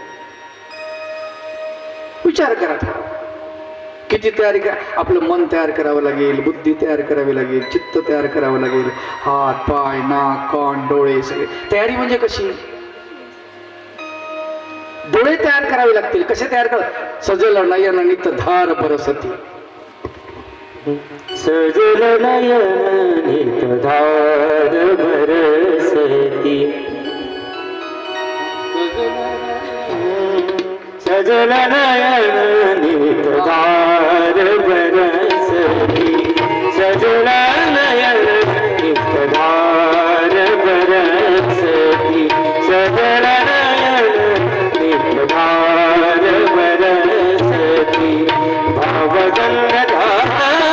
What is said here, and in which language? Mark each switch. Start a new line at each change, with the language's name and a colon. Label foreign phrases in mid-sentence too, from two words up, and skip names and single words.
Marathi: विचार करा, किती तयारी करा. आपलं मन तयार करावं लागेल, बुद्धी तयार करावी लागेल, चित्त तयार करावं लागेल, हात पाय नाक कान डोळे सगळे. तयारी म्हणजे कशी? डोळे तयार करावे लागतील. कसे तयार करा?
Hindi: सजल नयन नित धार बरसती. सजल नयन नित धार बरसती. सजल नयन नित धार बरसती. सजल नयन नित धार बरसती. सजल नयन नित धार बरसती. भावगंगा